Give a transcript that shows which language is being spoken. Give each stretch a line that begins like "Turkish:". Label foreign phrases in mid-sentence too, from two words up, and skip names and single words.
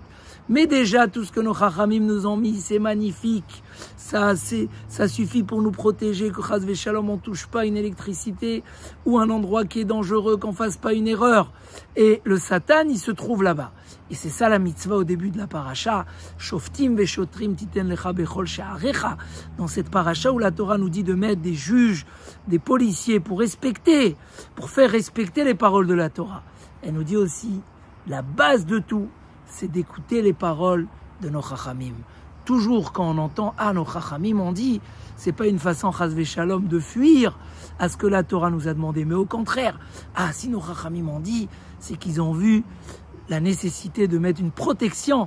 French: Mais déjà, tout ce que nos chachamim nous ont mis, c'est magnifique. Ça suffit pour nous protéger, que
Hebrew: חס ושלום,
French: on ne touche pas une électricité ou un endroit qui est dangereux, qu'on ne fasse pas une erreur. Et le Satan, il se trouve là-bas. Et c'est ça la mitzvah au début de la paracha.
Hebrew: שופטים ושוטרים תתן לך בכל שעריך.
French: Dans cette paracha où la Torah nous dit de mettre des juges, des policiers pour faire respecter les paroles de la Torah. Elle nous dit aussi, la base de tout, c'est d'écouter les paroles de nos chachamim. Toujours quand on entend, ah, nos chachamim ont dit, c'est pas une façon,
Hebrew: חס ושלום,
French: de fuir à ce que la Torah nous a demandé, mais au contraire, ah, si nos chachamim ont dit, c'est qu'ils ont vu la nécessité de mettre une protection.